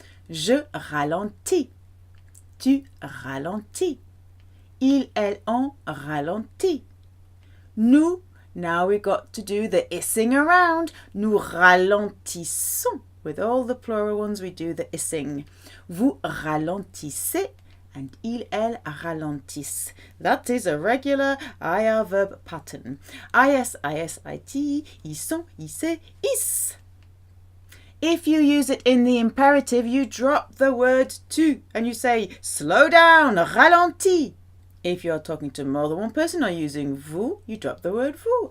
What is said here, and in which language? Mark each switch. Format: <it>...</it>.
<fr>Je ralentis. Tu ralentis. Il, elle, on ralentit. Nous,</fr> <en>now we got to do the issing around.</en> <fr>Nous ralentissons.</fr> <en>With all the plural ones, we do the issing.</en> <fr>Vous ralentissez</fr> <en>and</en> <fr>il, elle ralentissent.</fr> <en>That is a regular IR verb pattern.</en> <fr>IS, IS, IT, ISSON, ISSE, IS.</fr> <en>If you use it in the imperative, you drop the word tu and you say, slow down,</en> <fr>ralentis.</fr> <en>If you're talking to more than one person or using vous, you drop the word vous.</en>